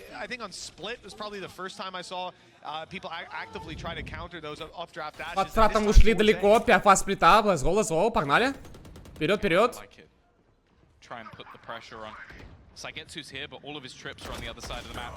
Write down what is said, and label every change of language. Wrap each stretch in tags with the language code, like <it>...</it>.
<en>I think on Split was probably the first time I saw people actively try to counter those updraft dashes.</en> <ru>Под стратом ушли далеко, 5 фаз сплита,</ru> <en>let's go,</en> <ru>погнали. Вперед.</ru> <en>Try and put the pressure on. Saigetsu's here, but all of his trips are on the other side of the map.</en>